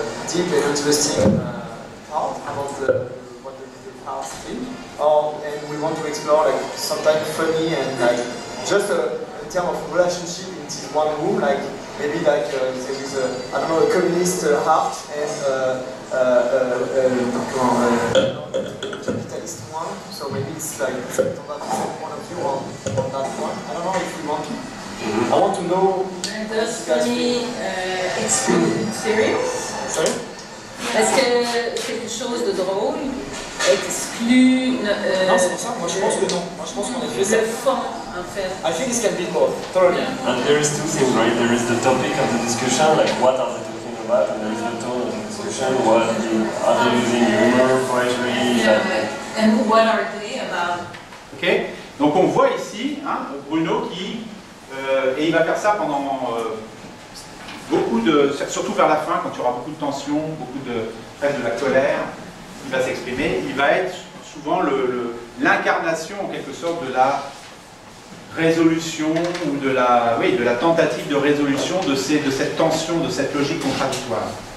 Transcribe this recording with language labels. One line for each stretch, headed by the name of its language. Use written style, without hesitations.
English: deep and interesting part about what the past think, and we want to explore like sometimes funny and like just in terms of relationship in this one room, like maybe like there is I don't know, a communist heart and capitalist one, so maybe it's like from that point of view on that one. I don't know if we want to. I want to know. Does funny exclude serious? Sorry?
French: Est-ce que quelque chose de drôle exclut Non, c'est pour ça. Moi, je pense que non. Moi, je pense qu'on a fait ça. le fond, en fait?
English: I think this can be both. Totally. And there is two things, right? There is the topic of the discussion, like what are they talking about, and there is the tone of the discussion. Are they using humor, poetry? Yeah, and what are they about? Ok.
French: Donc on voit ici hein, Bruno qui et il va faire ça pendant beaucoup de, surtout vers la fin, quand il y aura beaucoup de tension, beaucoup de presque de la colère, il va s'exprimer. Il va être souvent l'incarnation en quelque sorte de la résolution ou de la tentative de résolution de cette tension, de cette logique contradictoire.